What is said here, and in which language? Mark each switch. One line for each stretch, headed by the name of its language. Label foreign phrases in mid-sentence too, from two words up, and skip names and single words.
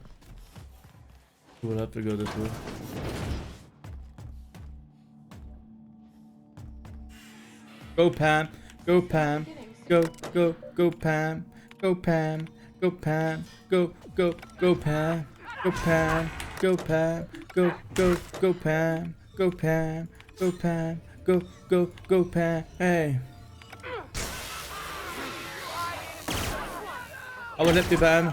English: We'll have to go this way. Go Pam, go Pam, go Pam, go Pam, go Pam, go Pam, go Pam, go Pam, go Pam, go Pam, go Pam, go Pam, hey. I will help you, Pam.